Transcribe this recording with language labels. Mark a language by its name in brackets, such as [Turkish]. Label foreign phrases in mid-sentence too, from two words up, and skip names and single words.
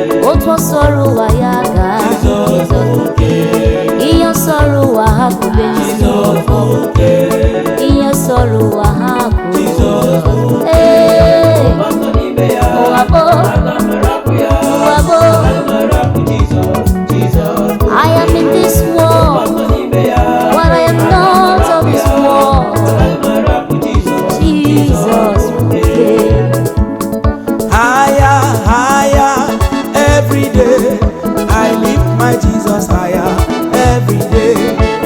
[Igbo] Otu ọ sọrọ ụwa ya gaa. Jizọs bụ nke. Ihe sọrọ ụwa ha kwube. Jizọs bụ nke. Ihe sọrọ ụwa ha kwube. Jizọs bụ nke. Ee. Ụwa nọ n'ime ya. Ụwa bụ. Ana m arapụ ya. Ụwa bụ. Ana m arapụ Jizọs, Jizọs bụ [English] I am in this world. [Igbo] Ụwa nọ [English] But I am not of this world. Jesus, okay. Higher, higher, every day. I lift my Jesus higher, every day.